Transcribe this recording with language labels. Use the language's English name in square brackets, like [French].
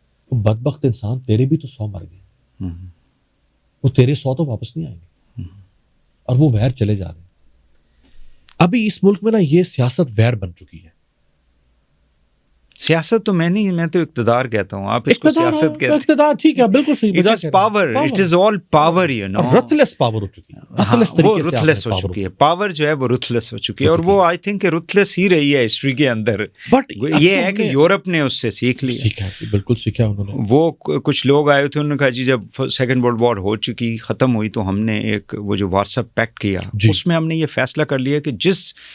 [Urdu] تو بدبخت انسان, تیرے بھی تو 100 مر گئے, وہ تیرے 100 تو واپس نہیں آئیں گے, اور وہ ویر چلے جا رہے ہیں. ابھی اس ملک میں نا یہ سیاست ویر بن چکی ہے. سیاست تو میں نہیں, میں تو اقتدار کہتا ہوں, آپ اس کو سیاست کہتے ہیں. اقتدار ٹھیک ہے, بالکل صحیح. [English] It is power, it is all power, you know. [Urdu] رتھلیس power ہو چکی ہے, وہ رتھلیس ہو چکی ہے, پاور جو ہے وہ رتھلیس ہو چکی ہے, اور وہ [English] I think [Urdu] رتھلیس ہی رہی ہے ہسٹری کے اندر. بٹ یہ ہے کہ یورپ نے اس سے سیکھ لیا, سیکھا, بالکل سیکھا انہوں نے. وہ کچھ لوگ آئے تھے, انہوں نے کہا جی جب سیکنڈ ورلڈ وار ہو چکی, ختم ہوئی, تو ہم نے ایک وہ جو وارسا پیکٹ کیا, اس میں ہم نے یہ فیصلہ کر لیا کہ جس